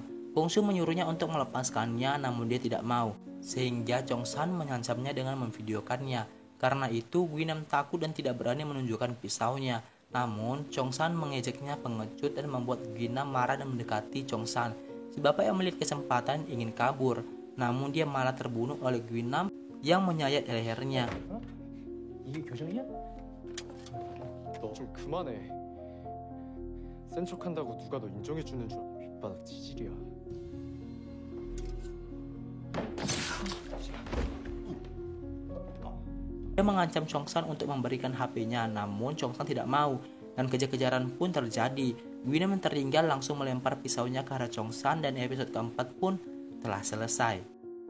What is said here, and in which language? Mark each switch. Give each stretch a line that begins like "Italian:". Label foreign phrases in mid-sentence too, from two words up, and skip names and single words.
Indonesian: Gongsu menyuruhnya untuk melepaskannya namun dia tidak mau, sehingga Chongsan mengancamnya dengan memvideokannya. Karena itu Guinam takut dan tidak berani menunjukkan pisaunya. Namun Chongsan mengejeknya pengecut dan membuat Guinam marah dan mendekati Chongsan. Si bapak yang melihat kesempatan ingin kabur, namun dia malah terbunuh oleh Guinam yang menyayat lehernya.
Korean: 이게 교정이야? 너 좀 그만해. 센 척한다고 누가 너 인정해주는 줄 알아. 밑바닥 지질이야.
Indonesian: Dia mengancam Chongsan untuk memberikan HP-nya, namun Chongsan tidak mau dan kejar-kejaran pun terjadi. Guinam yang tertinggal langsung melempar pisaunya ke arah Chongsan dan episode keempat pun telah selesai.